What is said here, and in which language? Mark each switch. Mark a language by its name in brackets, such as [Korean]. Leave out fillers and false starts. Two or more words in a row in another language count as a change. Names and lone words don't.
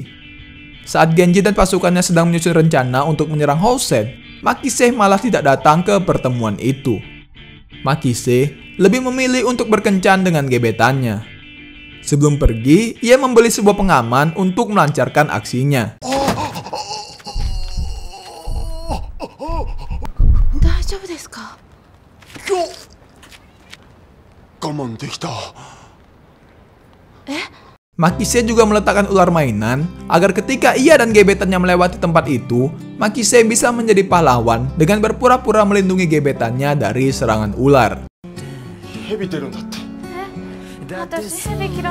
[Indonesian] Saat Genji dan pasukannya sedang menyusun rencana untuk menyerang Housen, Makise malah tidak datang ke pertemuan itu. Makise lebih memilih untuk berkencan dengan gebetannya. Sebelum pergi, ia membeli sebuah pengaman untuk melancarkan aksinya. [Japanese] 大丈夫ですか? 我慢できた。 [Indonesian] Makise juga meletakkan ular mainan agar ketika ia dan gebetannya melewati tempat itu, Makise bisa menjadi pahlawan dengan berpura-pura melindungi gebetannya dari serangan ular. [Japanese] 蛇出るんだって。私ヘビ嫌い。